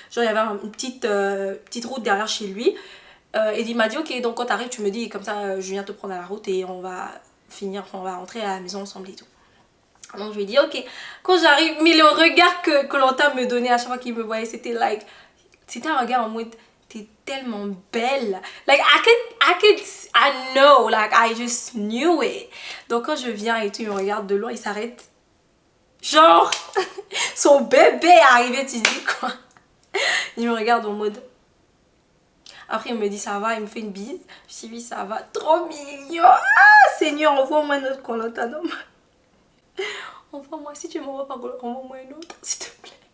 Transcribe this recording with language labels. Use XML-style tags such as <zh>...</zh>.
<fr>Genre, il y avait une petite route derrière chez lui. Et il m'a dit, ok, donc quand t'arrives, tu me dis, comme ça, je viens te prendre à la route et on va rentrer à la maison ensemble et tout. Donc je lui ai dit, ok, quand j'arrive, mais le regard que Koh-Lanta me donnait à chaque fois qu'il me voyait, c'était like, c'était un regard en mode, t'es tellement belle.</fr> <en>Like, I know, like, I just knew it.</en> <fr>Donc quand je viens et tout, il me regarde de loin, il s'arrête. Genre, son bébé est arrivé, tu dis quoi? Il me regarde en mode. Après, il me dit ça va, il me fait une bise. Je dis oui, ça va, trop mignon. Ah, Seigneur, envoie-moi notre Koh-Lanta. Envoie-moi, si tu m'envoies pas, envoie-moi une autre, s'il te plaît.</fr>